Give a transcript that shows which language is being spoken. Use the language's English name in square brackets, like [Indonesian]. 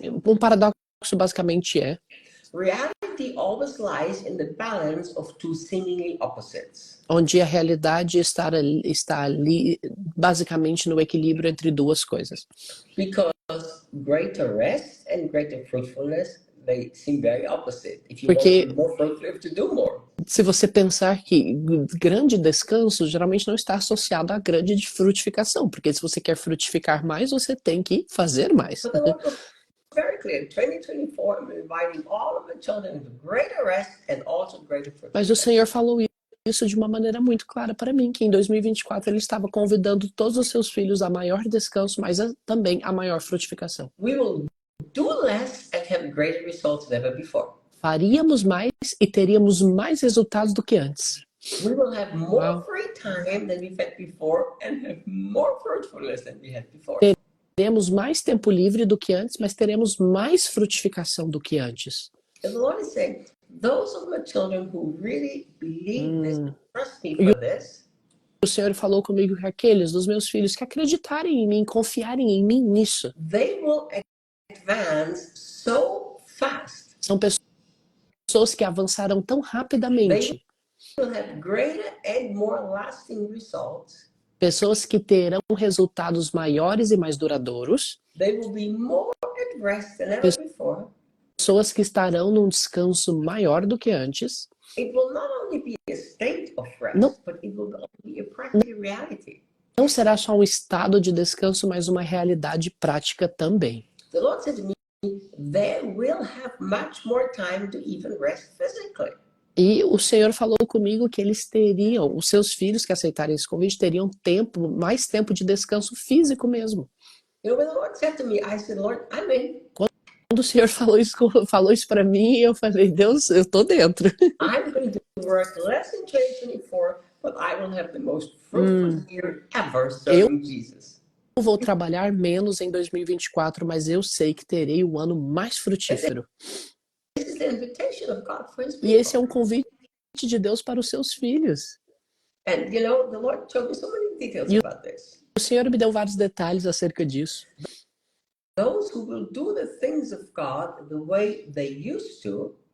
[Portuguese] um paradoxo basicamente é: [English] Reality always lies in the balance of two seemingly opposites. [Portuguese] onde a realidade está ali basicamente no equilíbrio entre duas coisas. [English] Because greater rest and greater fruitfulness, they seem very opposite. If you want [Portuguese] Porque [English] to be more fruitful, you have to do more. [Portuguese] se você pensar que grande descanso geralmente não está associado a grande de frutificação, porque se você quer frutificar mais, você tem que fazer mais. [English] But the Lord was very clear. In 2024, I'm inviting all of the children into greater rest and also greater [Portuguese] Mas o [English] fruitfulness. [Portuguese] Senhor falou isso de uma maneira muito clara para mim, que em 2024 Ele estava convidando todos os seus filhos a maior descanso, mas também a maior frutificação. [English] We will do less and have greater results than ever before. [Portuguese] Faríamos mais e teríamos mais resultados do que antes. [English] We will have more Wow. free time than we've had before and have more fruitfulness than we had before. [Portuguese] Teremos mais tempo livre do que antes, mas teremos mais frutificação do que antes. [English] And the Lord is saying, those of my children who really believe this, trust me for this, [Portuguese] O Senhor falou comigo que aqueles dos meus filhos que acreditarem em mim, confiarem em mim nisso, [English] they will advance so fast. [Portuguese] são pessoas que avançarão tão rapidamente, [English] They will have greater and more lasting results. [Portuguese] pessoas que terão resultados maiores e mais duradouros, [English] They will be more at rest than ever before. [Portuguese] pessoas que estarão num descanso maior do que antes. [English] It will not only be a state of rest, [Portuguese] Não. [English] but it will be a practical reality. [Portuguese] Não será só um estado de descanso, mas uma realidade prática também. [English] The Lord said to me, they will have much more time to even rest physically. [Portuguese] E o Senhor falou comigo que eles teriam, os seus filhos que aceitarem esse convite, teriam mais tempo de descanso físico mesmo. [English] You know, when the Lord said to me, I said, Lord, I'm in. [Portuguese] Quando o Senhor falou isso para mim, eu falei, Deus, eu tô dentro. [English] I'm going to work less in 2024, but I will have the most fruitful year ever serving Jesus. [Portuguese] Eu vou trabalhar menos em 2024, mas eu sei que terei o ano mais frutífero. [English] This is the invitation of God for His [Portuguese] E esse é [English] people. [Portuguese] um convite de Deus para os seus filhos. [English] And you know, the Lord showed me so many details about this. [Portuguese] O Senhor me deu vários detalhes acerca disso. [English] Those who will do the things of God the way they used to,